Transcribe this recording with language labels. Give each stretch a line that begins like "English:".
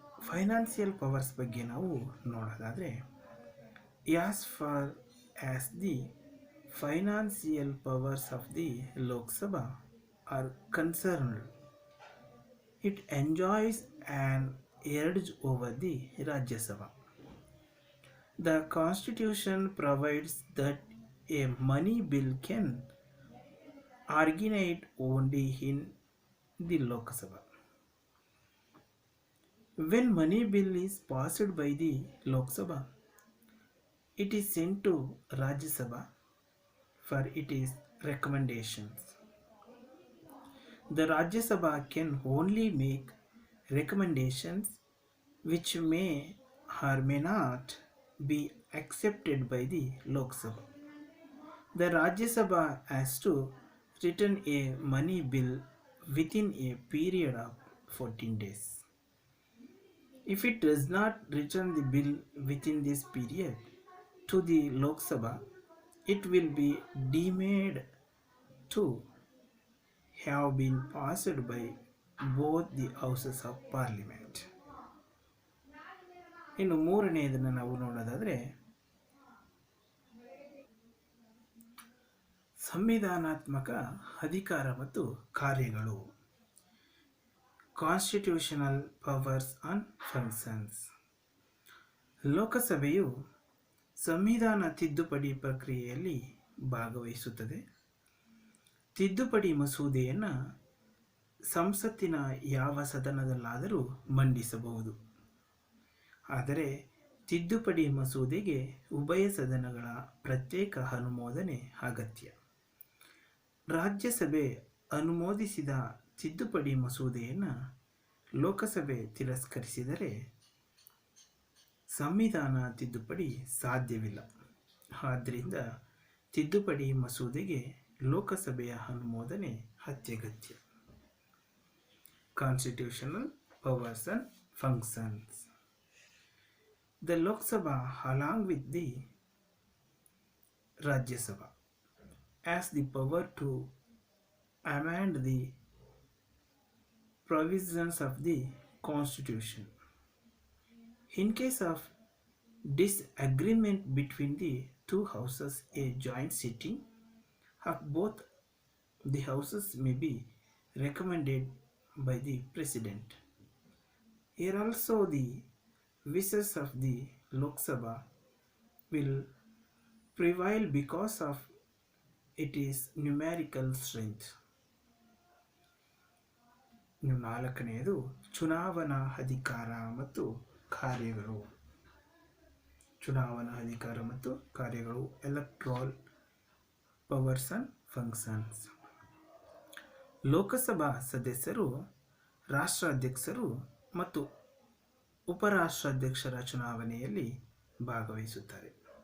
Kannada: Financial powers ಬಗ್ಗೆ ನಾವು ನೋಡೋದಾದರೆ,
English: As far as the financial powers of the Lok Sabha are concerned, it enjoys an edge over the Rajya Sabha. The Constitution provides that a money bill can originate only in the Lok Sabha. When money bill is passed by the Lok Sabha, it is sent to Rajya Sabha for its recommendations. The Rajya Sabha can only make recommendations which may or may not be accepted by the Lok Sabha. The Rajya Sabha has to return a money bill within a period of 14 days. If it does not return the bill within this period to the Lok Sabha, it will be deemed to have been passed by both the houses of parliament.
Kannada: ಇನ್ನು ಮೂರನೆಯದನ್ನು ನಾವು ನೋಡೋದಾದರೆ, ಸಂವಿಧಾನಾತ್ಮಕ ಅಧಿಕಾರ ಮತ್ತು ಕಾರ್ಯಗಳು.
English: Constitutional powers and functions.
Kannada: ಲೋಕಸಭೆಯು ಸಂವಿಧಾನ ತಿದ್ದುಪಡಿ ಪ್ರಕ್ರಿಯೆಯಲ್ಲಿ ಭಾಗವಹಿಸುತ್ತದೆ. ತಿದ್ದುಪಡಿ ಮಸೂದೆಯನ್ನು ಸಂಸತ್ತಿನ ಯಾವ ಸದನದಲ್ಲಾದರೂ ಮಂಡಿಸಬಹುದು. ಆದರೆ ತಿದ್ದುಪಡಿ ಮಸೂದೆಗೆ ಉಭಯ ಸದನಗಳ ಪ್ರತ್ಯೇಕ ಅನುಮೋದನೆ ಅಗತ್ಯ. ರಾಜ್ಯಸಭೆ ಅನುಮೋದಿಸಿದ ತಿದ್ದುಪಡಿ ಮಸೂದೆಯನ್ನು ಲೋಕಸಭೆ ತಿರಸ್ಕರಿಸಿದರೆ ಸಂವಿಧಾನ ತಿದ್ದುಪಡಿ ಸಾಧ್ಯವಿಲ್ಲ. ಆದ್ದರಿಂದ ತಿದ್ದುಪಡಿ ಮಸೂದೆಗೆ ಲೋಕಸಭೆಯ ಅನುಮೋದನೆ ಅತ್ಯಗತ್ಯ.
English: Constitutional powers and functions. The Lok Sabha, along with the Rajya Sabha, has the power to amend the provisions of the Constitution. In case of disagreement between the two houses, a joint sitting of both the houses may be recommended by the President. Here also the wishes of the Lok Sabha will prevail because of its numerical strength.
Kannada: ನಾಲ್ಕನೆಯದು ಚುನಾವಣಾ ಅಧಿಕಾರ ಮತ್ತು ಕಾರ್ಯಗಳು. ಚುನಾವಣಾ ಅಧಿಕಾರ ಮತ್ತು ಕಾರ್ಯಗಳು,
English: Electoral powers and functions.
Kannada: Lok Sabha ಸದಸ್ಯರು ರಾಷ್ಟ್ರಾಧ್ಯಕ್ಷರು ಮತ್ತು ಉಪರಾಷ್ಟ್ರಾಧ್ಯಕ್ಷರ ಚುನಾವಣೆಯಲ್ಲಿ ಭಾಗವಹಿಸುತ್ತಾರೆ.